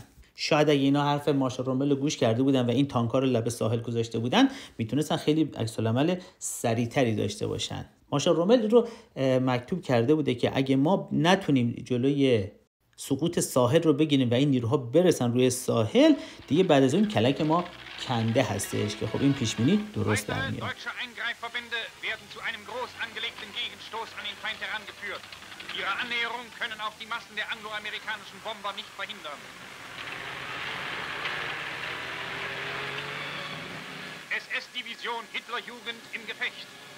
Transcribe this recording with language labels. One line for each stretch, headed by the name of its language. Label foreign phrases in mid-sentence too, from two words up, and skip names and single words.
Persian: شاید اگه اینا حرف مارشال رومل رو گوش کرده بودن و این تانک‌ها رو لب ساحل گذاشته بودن، میتونستن خیلی عکس‌العمل سریعتری داشته باشن. مارشال رومل رو مکتوب کرده بوده که اگه ما نتونیم جلوی سقوط ساحل رو بگیریم و این نیروها برسن روی ساحل، دیگه بعد از اون کلک ما کنده هستش که خب این پیشبینی درست در میاد.
German: Ihre Annäherung können auch die Massen der angloamerikanischen Bomber nicht verhindern. SS-Division Hitlerjugend im Gefecht.